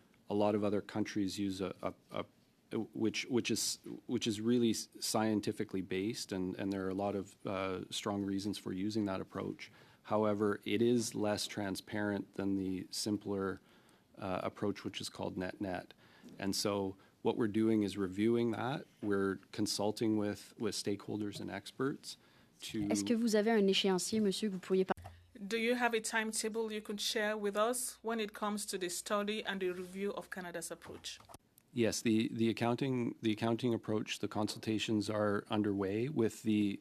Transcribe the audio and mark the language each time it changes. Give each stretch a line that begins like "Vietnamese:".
English: A lot of other countries use which is really scientifically based, and there are a lot of strong reasons for using that approach. However, it is less transparent than the simpler approach, which is called net-net. And so what we're doing is reviewing that. We're consulting with stakeholders and experts to...
French: Est-ce que vous avez un échéancier, monsieur, que vous pourriez parler?
English: Do you have a timetable you could share with us when it comes to the study and the review of Canada's approach? Yes, the accounting approach, the consultations are underway with the...